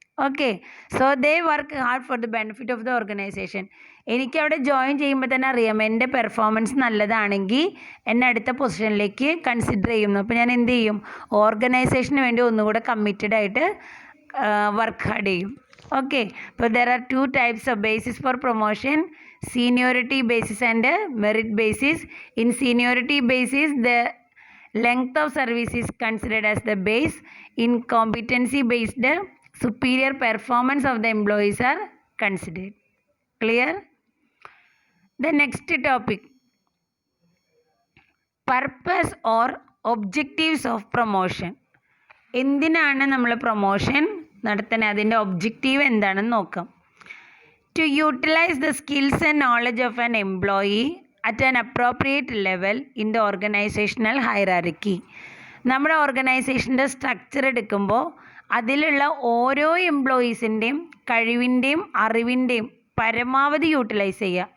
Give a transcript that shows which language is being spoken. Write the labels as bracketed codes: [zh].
[en] Okay, so they work hard for the benefit of the organisation. [ml] എനിക്കവിടെ join ചെയ്യുമ്പോൾ തന്നെ അറിയാം എൻ്റെ പെർഫോമൻസ് നല്ലതാണെങ്കിൽ എന്നെ അടുത്ത പൊസിഷനിലേക്ക് കൺസിഡർ ചെയ്യുന്നു. അപ്പോൾ ഞാൻ എന്ത് ചെയ്യും? ഓർഗനൈസേഷന് വേണ്ടി ഒന്നുകൂടെ കമ്മിറ്റഡ് ആയിട്ട് വർക്ക് ഹാർഡ് ചെയ്യും. [en] Okay, so there are two types of basis for promotion: seniority basis and merit basis. In seniority basis, the length of service is considered as the base. In competency based, superior performance of the employees are considered. Clear? The next topic: purpose or objectives of promotion. [ml] എന്തിനാണ് നമ്മൾ promotion നടത്തുന്നത്? അതിൻ്റെ objective എന്താണെന്ന് നോക്കാം. [en] To utilise the skills and knowledge of an employee at an appropriate level in the organisational hierarchy. [ml] നമ്മുടെ ഓർഗനൈസേഷൻ്റെ structure എടുക്കുമ്പോൾ അതിലുള്ള ഓരോ എംപ്ലോയീസിൻ്റെയും കഴിവിൻ്റെയും അറിവിൻ്റെയും പരമാവധി യൂട്ടിലൈസ് ചെയ്യുക.